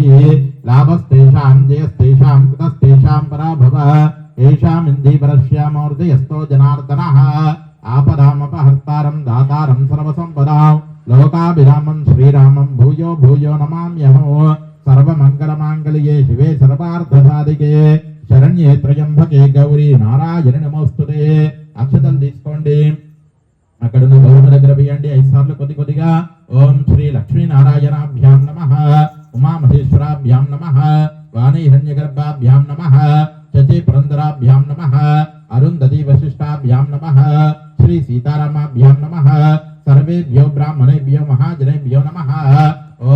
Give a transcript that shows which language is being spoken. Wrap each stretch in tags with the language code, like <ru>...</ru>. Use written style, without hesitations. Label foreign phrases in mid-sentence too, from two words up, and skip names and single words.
<sa>लाभस्तेषां जयस्तेषां कृतस्तेषां पराभव येषाम् इन्दीवरस्यामोर्जयस्तो जनार्दनः आपदामपहर्तारं दातारं सर्वसम्पदां लोकाभिरामं श्रीरामं भूयो भूयो नमाम्यहम् सर्वमङ्गलमाङ्गल्ये शिवे सर्वार्थसाधिके शरण्ये त्र्यंबके गौरी नारायणि नमोस्तुते</sa> <te>అక్షతలు తీసుకోండి అక్కడ ఉన్న గౌరవ దగ్గర వేయండి 5 సార్లు కొద్దిగా</te> <sa>ఓం శ్రీ లక్ష్మీ నారాయణాభ్యాం నమః ఉమామహేశ్వరాభ్యాం నమః వాణీ హిరణ్యగర్భాభ్యాం నమః చతి పురంధరాభ్యాం నమః అరుంధతి వశిష్టాభ్యాం నమః శ్రీ సీతారామాభ్యాం నమః సర్వేభ్యో బ్రాహ్మణేభ్యో మహాజనేభ్యో నమః ఓం</sa>